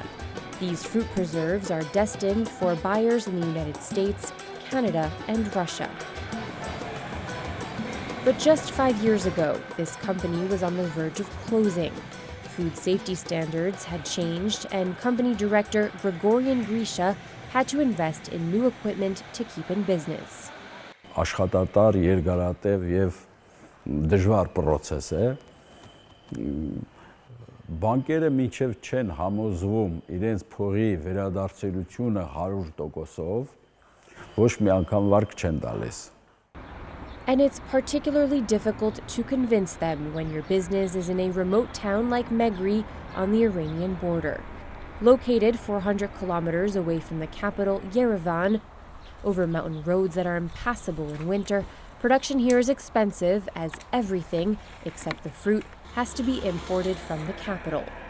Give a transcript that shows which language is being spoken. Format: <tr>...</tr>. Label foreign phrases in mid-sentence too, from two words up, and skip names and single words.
<en>These fruit preserves are destined for buyers in the United States, Canada, and Russia. But just 5 years ago, this company was on the verge of closing. Food safety standards had changed, and company director Grigorian Grisha had to invest in new equipment to keep in business.</en> <hy>Աշխատատար, երկարատև եւ դժվար process է։ Բանկերը մինչև չեն համոզվում իրենց փողի վերադարձելությունը 100%-ով, ոչ մի անգամ վարկ չեն տալիս։</hy> <en>And it's particularly difficult to convince them when your business is in a remote town like Megri on the Iranian border. Located 400 kilometers away from the capital, Yerevan, over mountain roads that are impassable in winter, production here is expensive as everything, except the fruit, has to be imported from the capital.</en>